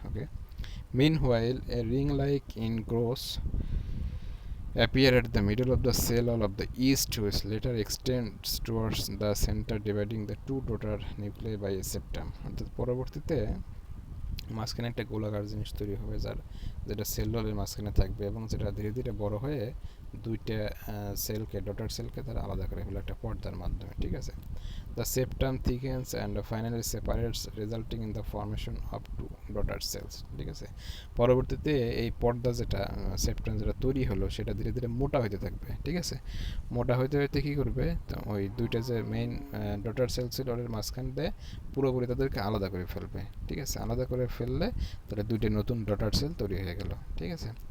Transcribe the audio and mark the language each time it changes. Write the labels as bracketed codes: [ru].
[en] okay, meanwhile a ring like in growth appear at the middle of the cell wall of the east, which later extends towards the center, dividing the two daughter nuclei by a septum, [bn] অর্থাৎ পরবর্তীতে মাঝখানে একটা গোলাকার জিনিস তৈরি হবে যেটা sell ওয়ালের মাঝখানে থাকবে, এবং যেটা ধীরে ধীরে বড় হয়ে দুইটা সেলকে, ডটার সেলকে তারা আলাদা করে ফেলে একটা পর্দার মাধ্যমে, ঠিক আছে। [en] The septum thickens and finally separates, resulting in the formation of two daughter cells, [bn] ঠিক আছে। পরবর্তীতে এই পর্দা যেটা সেপ্টাম যেটা তৈরি হলো সেটা ধীরে ধীরে মোটা হতে থাকবে, ঠিক আছে। মোটা হতে হতে কী করবে, তো ওই দুইটা যে মেইন ডটার সেল ছিল ওর মাঝখান দিয়ে পুরোপুরি তাদেরকে আলাদা করে ফেলবে, ঠিক আছে। আলাদা করে ফেললে তাহলে দুইটা নতুন ডটার সেল তৈরি হয়ে গেল, ঠিক আছে।